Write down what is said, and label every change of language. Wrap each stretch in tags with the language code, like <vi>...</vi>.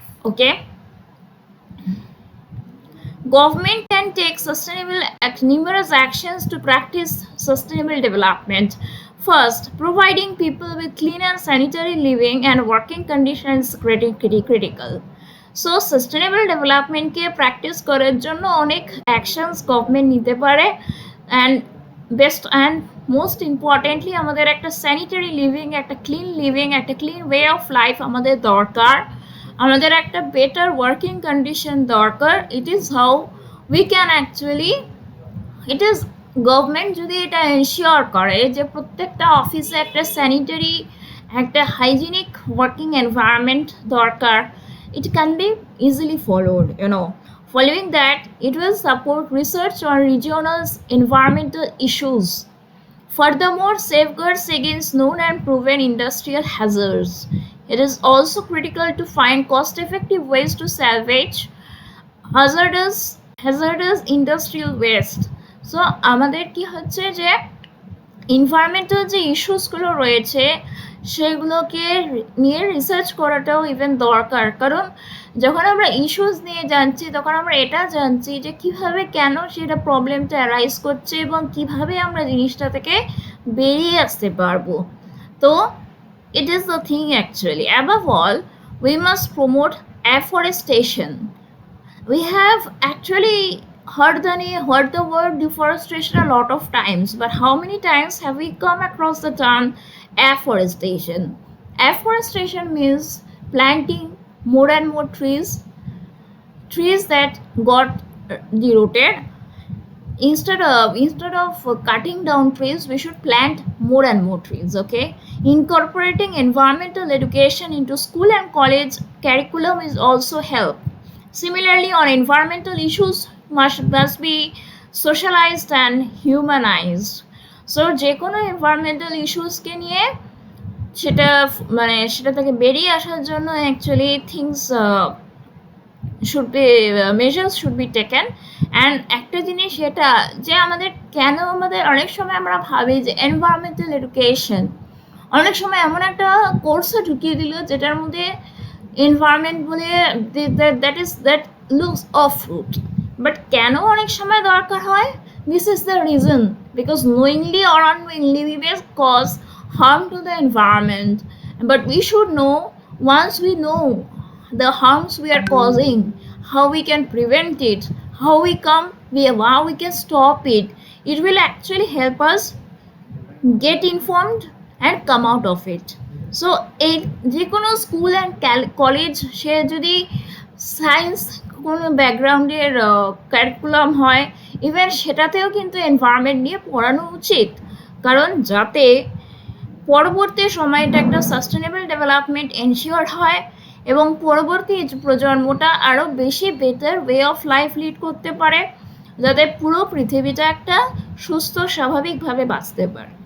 <en>Okay, government can take numerous actions to practice sustainable development. First, providing people with clean and sanitary living and working conditions is critical.</en> <bn>So sustainable ডেভেলপমেন্টকে practice করার জন্য অনেক actions government নিতে পারে, and most importantly আমাদের একটা sanitary living, একটা clean way of life আমাদের দরকার, আমাদের একটা বেটার ওয়ার্কিং কন্ডিশন দরকার।</bn> <en>it is how we can actually, it is government</en> <bn>যদি এটা এনশিওর করে যে প্রত্যেকটা অফিসে একটা স্যানিটারি, একটা হাইজিনিক ওয়ার্কিং এনভায়রনমেন্ট দরকার,</bn> <en>it can be easily followed. Following that, it will support research on regional environmental issues. Furthermore, safeguards against known and proven industrial hazards. It is also critical to find cost-effective ways to salvage hazardous industrial waste.</en> <bn>So আমাদের কি হচ্ছে যে environmental যে ইস্যুসগুলো রয়েছে সেগুলোকে নিয়ে research করাটাও even দরকার, কারণ যখন আমরা ইস্যুস নিয়ে জানছি তখন আমরা এটা জানছি যে কিভাবে, কেন সেটা প্রবলেমটা অ্যারাইজ করছে এবং কিভাবে আমরা জিনিসটা থেকে বেরিয়ে আসতে পারবো।</bn> <en>তো it is the thing actually. Above all, we must promote afforestation. We have actually heard the word deforestation a lot of times, but how many times have we come across the term afforestation? Afforestation means planting more and more trees that got deroted, instead of cutting down trees, we should plant more and more trees. Okay, incorporating environmental education into school and college curriculum is also help. Similarly, on environmental issues must be socialized and humanized.</en> <bn>So যে কোনো environmental issues কে নিয়ে সেটা থেকে বেরিয়ে আসার জন্য actually things</bn> <en>should be measures should be taken.</en> <bn>and একটা জিনিস এটা যে আমাদের অনেক সময় আমরা ভাবি যে এনভায়রনমেন্টাল এডুকেশন অনেক সময় এমন একটা কোর্সে ঢুকিয়ে দিল যেটার মধ্যে এনভায়রনমেন্ট বলে</bn> <en>that looks of root, but</en> <bn>কেন অনেক সময় দরকার হয়,</bn> <en>This is the reason, because knowingly or unknowingly we may cause harm to the environment, but we should know, once we know the harms we are causing, how we can prevent it, how we can stop it, it will actually help us get informed and come out of it.</en> <bn>So এই যে কোনো school and college সে যদি science কোনো ব্যাকগ্রাউন্ডের curriculum হয়, even সেটাতেও কিন্তু environment নিয়ে পড়ানো উচিত, কারণ যাতে পরবর্তী সময়টা একটা সাস্টেনেবল ডেভেলপমেন্ট এনশিওর হয় এবং পরবর্তী প্রজন্মটা আরও বেশি better way of life lead করতে পারে, যাতে পুরো পৃথিবীটা একটা সুস্থ স্বাভাবিকভাবে বাঁচতে পারে।</bn>